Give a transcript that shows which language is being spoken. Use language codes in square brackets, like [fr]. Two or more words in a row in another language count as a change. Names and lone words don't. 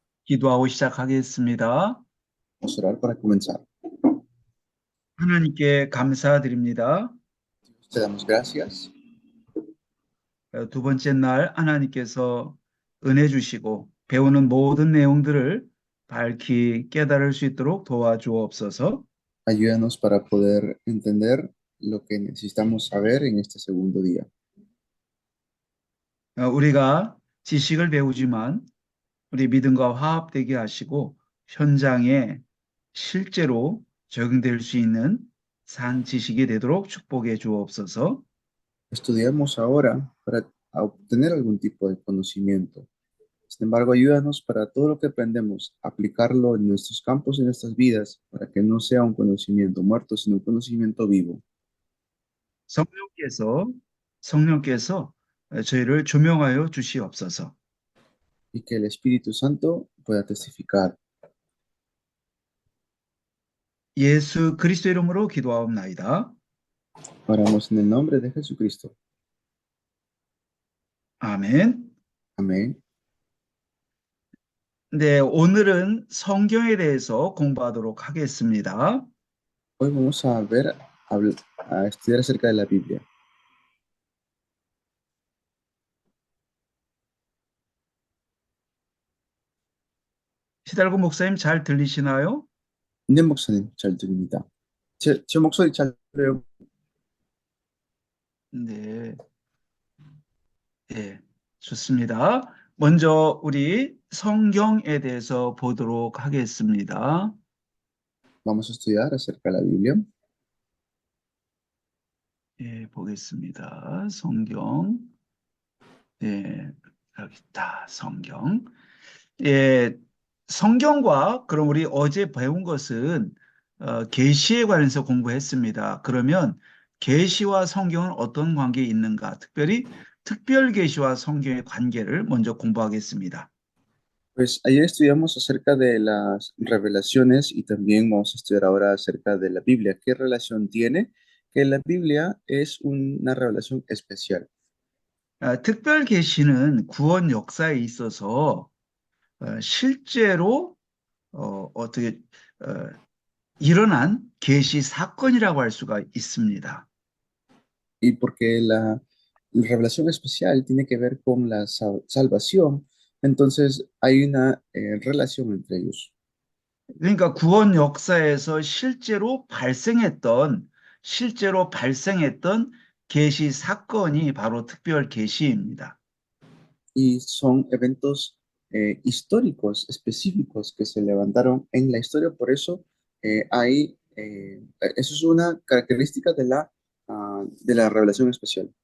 [ko] 기도하고 시작하겠습니다. [es] Vamos a orar para comenzar. [ko] 하나님께 감사드립니다. [es] Te damos gracias. [ko] 두 번째 날 하나님께서 은혜 주시고 배우는 모든 내용들을 밝히 깨달을 수 있도록 도와주옵소서. [es] Ayúdanos para poder entender lo que necesitamos saber en este segundo día. [ko] 우리가 지식을 배우지만 우리 믿음과 화합되게 하시고 현장에 실제로 적용될 수 있는 산 지식이 되도록 축복해 주옵소서. [es] Estudiamos ahora para obtener algún tipo de conocimiento. Sin embargo, ayúdanos para todo lo que aprendemos, aplicarlo en nuestros campos y en nuestras vidas, para que no sea un conocimiento muerto, sino un conocimiento vivo. [ko] 성령께서 성령께서 저희를 조명하여 주시옵소서. [es] Y que el Espíritu Santo pueda testificar. [ko] 예수 그리스도 이름으로 기도하옵나이다. [es] Oramos en el nombre de Jesucristo. [ko] 아멘. [es] Amén. [ko] 네, 오늘은 성경에 대해서 공부하도록 하겠습니다. [es] Hoy vamos a ver, a estudiar acerca de la Biblia. [ko] 시달구 목사님 잘 들리시나요? 네, 목사님, 잘 들립니다. 제 목소리 잘 들려요? 네, 네, 좋습니다. 먼저 우리 성경에 대해서 보도록 하겠습니다. [es] Vamos a estudiar acerca de la Biblia. [ko] 예, 보겠습니다. 성경. 네, 여기 있다. 성경. 예, 성경과 그럼 우리 어제 배운 것은 계시에 관해서 공부했습니다. 그러면 계시와 성경은 어떤 관계에 있는가? 특별히 특별 계시와 성경의 관계를 먼저 공부하겠습니다. [es] Pues ayer estudiamos acerca de las revelaciones y también vamos a estudiar ahora acerca de la Biblia. ¿Qué relación tiene? Que la Biblia es una revelación especial. [ko] 특별 계시는 구원 역사에 있어서 실제로 어떻게 일어난 계시 사건이라고 할 수가 있습니다. [es] Y porque la revelación especial tiene que ver con la salvación, entonces hay una relación entre ellos. [ko] 그러니까 구원 역사에서 실제로 발생했던 계시 사건이 바로 특별 계시입니다. [es] Y son eventos históricos específicos que se levantaron en la historia, por eso eso es una característica de la revelación especial.